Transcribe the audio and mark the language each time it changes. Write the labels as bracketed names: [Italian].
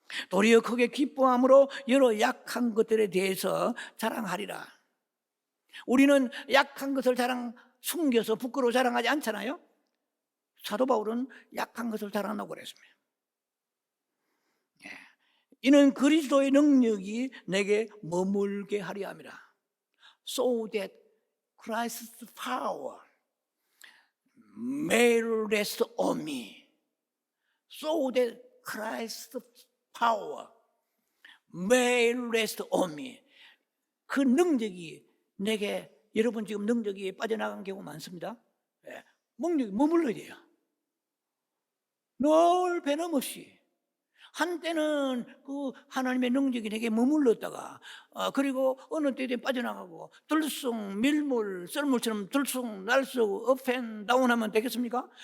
[Korean] 도리어 크게 기뻐함으로 여러 약한 것들에 대해서 자랑하리라. 우리는 약한 것을 숨겨서 부끄러워 자랑하지 않잖아요. 사도 바울은 약한 것을 자랑한다고 그랬습니다. 이는 그리스도의 능력이 내게 머물게 하려 함이라. [English] So that Christ's power may rest on me. So that Christ's power may rest on me. [Korean] 그 능력이 내게, 여러분 지금 능력이 빠져나간 경우 많습니다. 능력이 머물러야 돼요. 늘 변함없이. 한때는 그 하나님의 능력이 내게 머물렀다가 그리고 어느 때에 빠져나가고 들쑥 밀물 썰물처럼 들쑥 날쑥 업앤다운하면 되겠습니까?